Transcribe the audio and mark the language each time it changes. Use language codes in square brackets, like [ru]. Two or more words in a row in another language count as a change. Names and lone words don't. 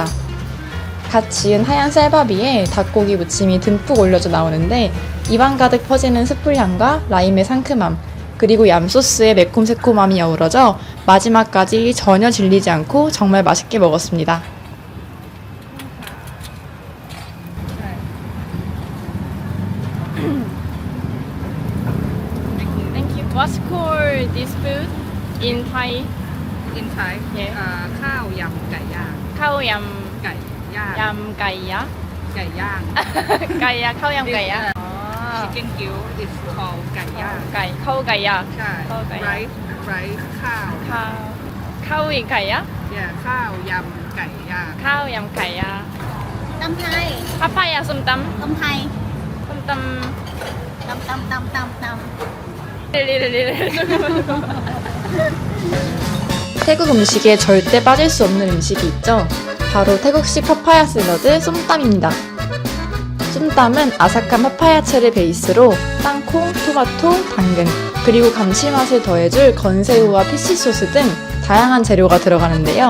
[ko] 갓 지은 하얀 쌀밥 위에 닭고기 무침이 듬뿍 올려져 나오는데 입안 가득 퍼지는 숯불향과 라임의 상큼함, 그리고 얌소스의 매콤새콤함이 어우러져 마지막까지 전혀 질리지 않고 정말 맛있게 먹었습니다. [en] Thank you. What's called this food in Thai? In Thai, Yeah. [th] ข้าวยำไก่ย่าง [ko] 카오얌 [th] ไก่ย่าง [ko] 얌까이야? [th] ไก่ย่าง [ko] 까이야, 카오얌까이야? [en] Chicken gill is called ไก่ย่าง [ko] 까이, 카오까이야. [th] ใช่ [ko] 카오까이야. [en] rice ข้าว [ko] 카오이까이야? [th] ข้าวยำไก่ย่าง [ko] 카오얌까이야. [th] ตำไทย [ko] 파파야 솜땀? [th] ตำไทย [ko] 솜땀. [th] ตำ [ko] 태국 음식에 절대 빠질 수 없는 음식이 있죠. 바로 태국식 파파야 샐러드 쏨땀입니다. 쏨땀은 아삭한 파파야채를 베이스로 땅콩, 토마토, 당근, 그리고 감칠맛을 더해줄 건새우와 피쉬소스 등 다양한 재료가 들어가는데요.